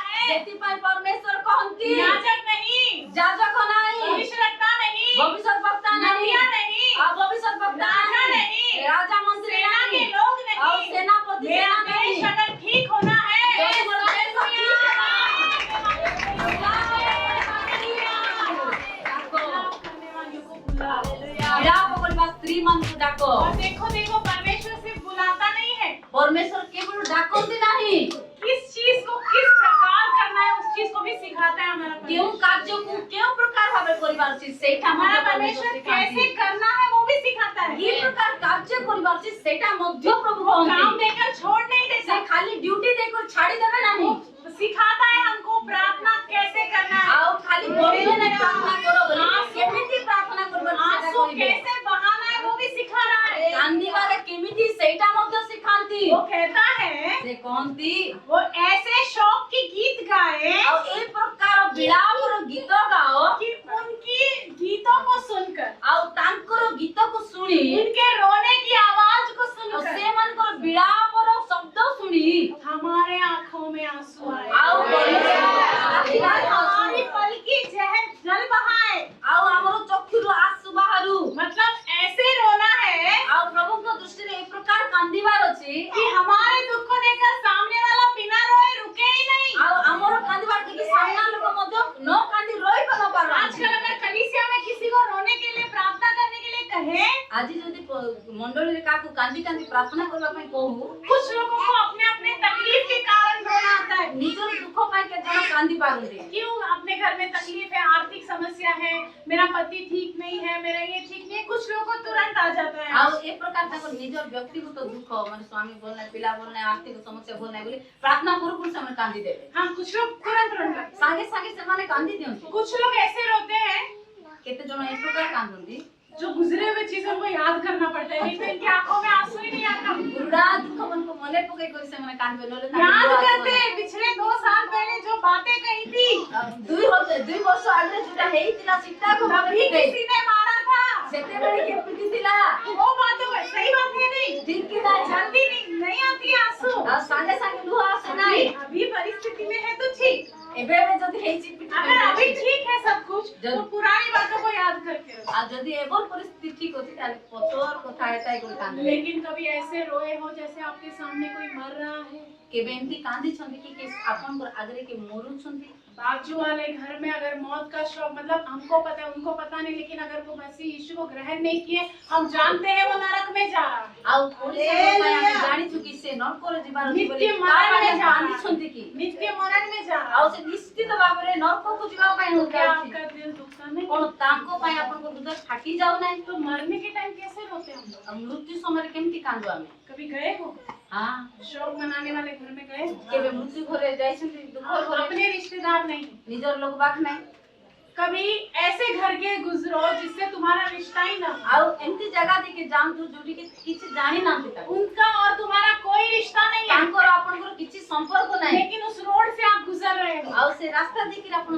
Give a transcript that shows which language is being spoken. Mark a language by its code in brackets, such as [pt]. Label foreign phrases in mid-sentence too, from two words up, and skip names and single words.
[or] ସେଥିପାଇଁ ପରମେଶ୍ୱର କହନ୍ତି [hi] याजक नहीं, [or] ଯାଜକ ନାହିଁ, [hi] भविष्यद्वक्ता नहीं, [or] ଭବିଷ୍ୟତବକ୍ତା ନାହିଁ, [hi] नबिया नहीं, [or] ଆଉ ଭବିଷ୍ୟତବକ୍ତା [hi] राजा [or] ନାହିଁ, [hi] नहीं, [or] ରାଜା ମନ୍ତ୍ରୀ [hi] सेना [or] ନାହିଁ, [hi] के लोग [or] ଆଉ [hi] नहीं। [or] ସେନାପତି [hi] मेरा [or] ସେନା ନାହିଁ। [hi] देश अगर ठीक होना है, [or] ଯଦି ମୋର ଦେଶ ଠିକ ହେବ, ବିଳାପ କରିବା ସ୍ତ୍ରୀମାନଙ୍କୁ ଡାକ। [hi] और देखो देखो परमेश्वर सिर्फ बुलाता नहीं है, [or] ପରମେଶ୍ୱର କେବଳ ଡାକନ୍ତି ନାହିଁ, [hi] किस चीज को किस प्रकार करना है उस चीज को भी सिखाता है हमारा [or] କେଉଁ [hi] परमेश्वर। [or] କାର୍ଯ୍ୟକୁ କେଉଁ ପ୍ରକାର ଭାବେ କରିବାର ଅଛି ସେଇଟା [hi] हमारा [or] ମଧ୍ୟ [hi] परमेश्वर [or] ପରମେଶ୍ୱର [hi] कैसे [or] ଶିଖାନ୍ତି। [hi] करना है वो भी सिखाता [or] କି [hi] है। [or] ପ୍ରକାର କାର୍ଯ୍ୟ କରିବାର ଅଛି ସେଇଟା ମଧ୍ୟ ପ୍ରଭୁ [hi] वो काम [or] କହନ୍ତି। [hi] देकर छोड़ नहीं [or] ସେ [hi] देता, [or] ଖାଲି ଡ୍ୟୁଟି ଦେଇକରି ଛାଡିଦେବେ ନାହିଁ, [hi] वो सिखाता है हमको प्रार्थना कैसे करना है, [or] ଆଉ ଖାଲି କହିବେ ନାହିଁ ପ୍ରାର୍ଥନା କର ବୋଲି, କେମିତି ପ୍ରାର୍ଥନା କରିବାର ଅଛି ସେଇଟା [hi] आंसू [or] କହିବେ। [hi] कैसे बहाना है वो भी सिखा रहा है। [or] କାନ୍ଦିବାରେ କେମିତି ସେଇଟା ମଧ୍ୟ ଶିଖାନ୍ତି। [hi] वो कहता है [or] ସେ କହନ୍ତି [hi] वो ऐसे शौक की गीत गाए [or] ଆଉ ଏ ପ୍ରକାର ବିଳାପର ଗୀତ ଗାଅ, [hi] कि उनकी गीतों को सुनकर, [or] ଆଉ ତାଙ୍କର ଗୀତକୁ ଶୁଣି, [hi] उनके रोने की आवाज को [or] ଆଉ [hi] सुनकर [or] ସେମାନଙ୍କର ବିଳାପର ଶବ୍ଦ ଶୁଣି, [hi] हमारे आंखों में आंसू आए, [or] ଆଉ [hi] हमारी पल की जल बहाए। [or] ଆଉ ଆମର ଚକ୍ଷୁରୁ ଆସୁ ବାହାରୁ। [hi] मतलब ऐसे रोना है [or] ଆଉ ପ୍ରଭୁଙ୍କ ଦୃଷ୍ଟିରେ ଏ ପ୍ରକାର କାନ୍ଦିବାର ଅଛି, [hi] कि हमारे दुख को देखकर सामने वाला बिना रोए रुके ही नहीं। [or] ଆଉ ଆମର କାନ୍ଦିବାର ଦେଖି ସାମ୍ନା ଲୋକ ମଧ୍ୟ ନ କାନ୍ଦି ରହି ନ ପାରନ୍ତି। [hi] आजकल अगर कलीसिया में किसी को रोने के लिए प्रार्थना करने के लिए कहे, [or] ଆଜି ଯଦି ମଣ୍ଡଳୀରେ କାହାକୁ କାନ୍ଦି କାନ୍ଦି ପ୍ରାର୍ଥନା କରିବା ପାଇଁ କହୁ, [hi] कुछ लोगों को अपने अपने तकलीफ के कारण रोना आता है। [or] ନିଜର ଦୁଃଖ ପାଇଁ କେତେ ଜଣ କାନ୍ଦି ପାରନ୍ତି। [hi] क्यों? अपने घर में तकलीफ है, आर्थिक समस्या है, मेरा पति ठीक नहीं है, मेरा ये ठीक नहीं है, कुछ लोगों को तुरंत आ जाता है। [or] ଆଉ ଏ ପ୍ରକାର ତାଙ୍କ ନିଜର ବ୍ୟକ୍ତିଗତ ଦୁଃଖ ମାନେ ସ୍ୱାମୀ ଭଲ ନାହିଁ, ପିଲା ଭଲ ନାହିଁ, ଆର୍ଥିକ ସମସ୍ୟା ଭଲ ନାହିଁ ବୋଲି ପ୍ରାର୍ଥନା କରୁ କରୁ ସେମାନେ କାନ୍ଦି ଦେବେ। [hi] हाँ, कुछ लोग तुरंत रोने लगते [or] ସାଙ୍ଗେ ସାଙ୍ଗେ ସେମାନେ କାନ୍ଦି ଦିଅନ୍ତି। [hi] हैं। कुछ लोग ऐसे रोते हैं [or] କେତେ ଜଣ ଏ ପ୍ରକାର କାନ୍ଦନ୍ତି, [hi] जो गुजरे हुए चीजों को याद करना पड़ता है, नहीं तो इनकी आंखों में आंसू ही नहीं आता। [or] ପୁରୁଣା ଦୁଃଖମାନଙ୍କୁ ମନେ ପକେଇ କରି ସେମାନେ କାନ୍ଦିବେ, ନହେଲେ ତାଙ୍କ [hi] याद [or] ଲୁହ [hi] करते [or] ଆସିବ [hi] हैं पिछले 2 साल पहले जो बातें कही थी, [or] ନାହିଁ। ଦୁଇ ବର୍ଷ ଆଗରେ ଯୋଉଟା ହେଇଥିଲା ସେଟାକୁ ମନେ [hi] तभी [or] ପକେଇ, [hi] किसी ने मारा था। [or] ସେତେବେଳେ କିଏ ପିଟିଥିଲା, [hi] वो बातों में सही बात है नहीं, [or] ଠିକ କି ନାହିଁ, [hi] जल्दी नहीं आती आंसू। [or] ଆଉ ସାଙ୍ଗେ साଙ୍ଗେ ଲୁହ ଆସେ ନାହିଁ। [hi] अभी परिस्थिति में है तो ठीक, [or] ଏବେ ଏବେ ଯଦି ହେଇଛି [hi] अगर अभी ठीक है सब कुछ जब- तो पुरानी बातों को याद करके रहो। [or] ଆଉ ଯଦି ଏଭଳି ପରିସ୍ଥିତି ଠିକ ଅଛି ତାହେଲେ ପଛର କଥା ଏଟା କରି କାନ୍ଦିବେ। [hi] लेकिन कभी ऐसे रोए हो जैसे आपके सामने कोई मर रहा है, [or] କେବେ ଏମିତି କାନ୍ଦିଛନ୍ତି କି ଆପଣଙ୍କର ଆଗରେ କିଏ ମରୁଛନ୍ତି, [hi] बाजू वाले घर में अगर मौत का शौक, मतलब हमको पता है उनको पता नहीं, लेकिन अगर वो मसीह यीशु को ग्रहण नहीं किए, हम जानते हैं वो नरक में जा रहा है। [or] ଆଉ ପୋଲିସ ପାଇଁ ଆମେ ଜାଣିଛୁ କି ସେ ନର୍କରେ ଯିବାର ଅଛି ବୋଲି, ନିତ୍ୟ ମରଣରେ ତା ପାଇଁ ଯାହା। କାନ୍ଦିଛନ୍ତି କି, [hi] नित्य मरण में जा रहा [or] ଆଉ [hi] है। [or] ସେ ନିଶ୍ଚିତ ଭାବରେ ନର୍କକୁ ଯିବା ପାଇଁ [hi] तो क्या [or] ଯାଉଛି। [hi] आपका दिल दुखता नहीं? [or] କଣ ତାଙ୍କ ପାଇଁ ଆପଣଙ୍କ ହୃଦୟ ଫାଟି ଯାଉନାହିଁ? [hi] तो मरने के टाइम कैसे रोते हम लोग? [or] ଆଉ ମୃତ୍ୟୁ ସମୟରେ କେମିତି କାନ୍ଦୁ ଆମେ? [hi] कभी गए हो [or] ହଁ, [hi] शोक मनाने वाले घर में गए हो? [or] କେବେ ମୃତ୍ୟୁ ଘରେ ଯାଇଛନ୍ତି, ଦୁଃଖ ଘରେ, [hi] अपने रिश्तेदार नहीं, [or] ନିଜର ଲୋକ ବାକ ନାହିଁ। [hi] कभी ऐसे घर के गुजरो जिससे तुम्हारा रिश्ता ही ना हो, [or] ଆଉ ଏମିତି ଜାଗା ଦେଇକି ଯାଆନ୍ତୁ ଯୋଉଠି କି କିଛି ଜାଣିନାହାନ୍ତି ତାକୁ, [hi] उनका और तुम्हारा कोई रिश्ता नहीं है, [or] ତାଙ୍କର ଆପଣଙ୍କର କିଛି ସମ୍ପର୍କ ନାହିଁ, [hi] लेकिन उस रोड से आप गुजर रहे हो [or] ଆଉ ସେ ରାସ୍ତା ଦେଇକି ଆପଣ